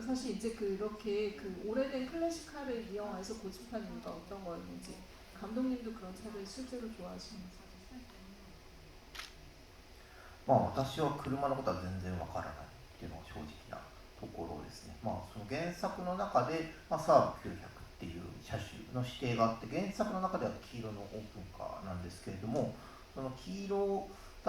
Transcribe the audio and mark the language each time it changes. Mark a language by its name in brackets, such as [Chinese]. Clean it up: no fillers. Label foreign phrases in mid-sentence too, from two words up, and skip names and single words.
[Korean] 사실 이제 그렇게 그 오래된 클래식카를 이 영화에서 고집한 이유가 어떤 거였는지 감독님도 그런 차를 실제로 좋아하시는지 [Japanese] まあ私は車のことは全然わからないっていうのが正直なところですね。まあその原作の中で、サーブ900っていう車種の指定があって、原作の中では黄色のオープンカーなんですけれども、その黄色だ